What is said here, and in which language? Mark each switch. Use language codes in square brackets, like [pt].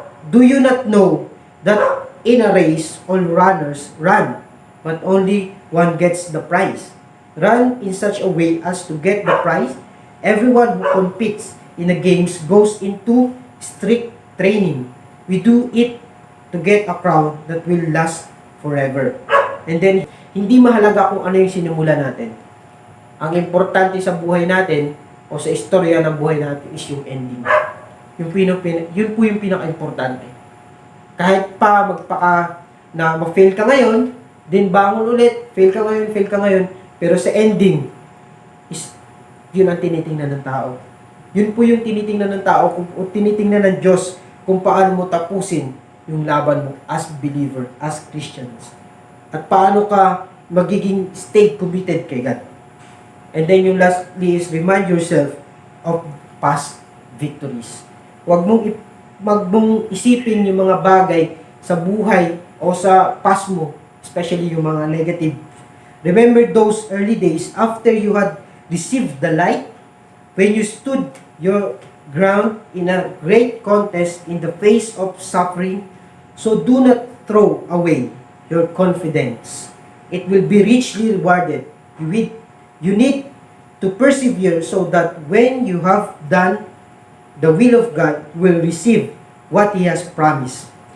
[en] Do you not know that in a race, all runners run, but only one gets the prize? Run in such a way as to get the prize. Everyone who competes in the games goes into strict training. We do it to get a crown that will last forever. [tl] And then, hindi mahalaga kung ano yung sinimula natin. Ang importante sa buhay natin o sa istorya ng buhay natin is yung ending. Yun po yung pinaka-importante. Kahit pa na ma-fail ka ngayon, din bangon ulit, fail ka ngayon, pero sa ending is yun ang tinitingnan ng tao. Yun po yung tinitingnan ng tao o tinitingnan ng Diyos kung paano mo tapusin yung laban mo [en] as believer, as Christians. [tl] At paano ka magiging stay committed kay God. [en] And then yung lastly is remind yourself of past victories. [tl] Huwag mong isipin yung mga bagay sa buhay o sa past mo, especially yung mga negative. [en] Remember those early days after you had received the light, when you stood your ground in a great contest in the face of suffering. So do not throw away your confidence. It will be richly rewarded. You need to persevere so that when you have done the will of God, you will receive what He has promised.